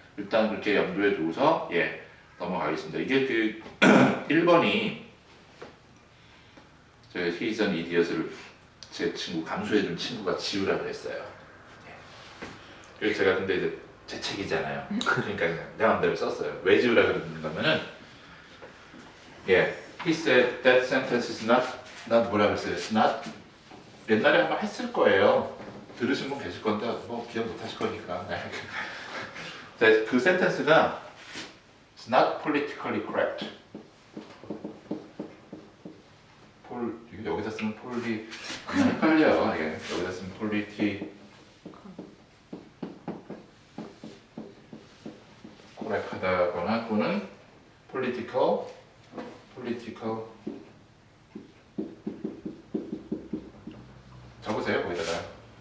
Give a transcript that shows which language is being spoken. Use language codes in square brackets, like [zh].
[ko] 일단 그렇게 염두에 두고서 넘어가겠습니다. 이게 1번이 저 [en] He's an idiot [ko] 을 제 친구 감수해준 친구가 지우라 그랬어요. 그래서 제가 근데 이제 제 책이잖아요. 그러니까 내 마음대로 썼어요. 왜 지우라 그랬는가면은 [en] He said that sentence is not [ko] 뭐라 그랬어요? [en] It's not [ko] 옛날에 한번 했을 거예요. 들으신 분 계실 건데 뭐 기억 못 하실 거니까. 그 센텐스가 [en] It's not politically correct. [ko] 여기다 쓰면 폴리 헷갈려요. 예. 여기다 쓰면 폴리티 코렉하다거나 또는 political 적으세요 거기다가.